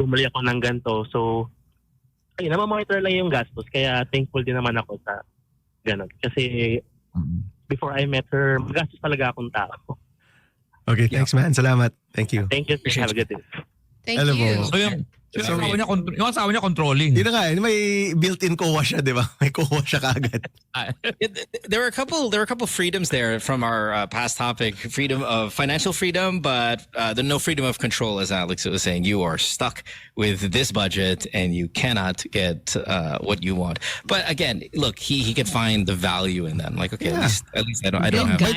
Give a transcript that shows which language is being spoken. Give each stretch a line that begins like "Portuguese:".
Filipino: Bumili ako ng ganito. So, namamonitor lang yung gastos. Kaya thankful din naman ako sa ganun. Kasi
English: before I met her,
Filipino: magastos talaga akong tao.
English: Okay, thanks man. Salamat. Thank you. Thank you. Have a good day. Thank Hello, you. Bo.
Filipino: Yung asawa niya controlling. Yun na nga, may built-in COA siya, di ba? May COA siya kaagad.
English: There were a couple freedoms there from our past topic: financial freedom, but the no freedom of control, as Alex was saying. You are stuck with this budget, and you cannot get what you want. But again, look, he could find the value in that. I'm like, okay, at least I don't have.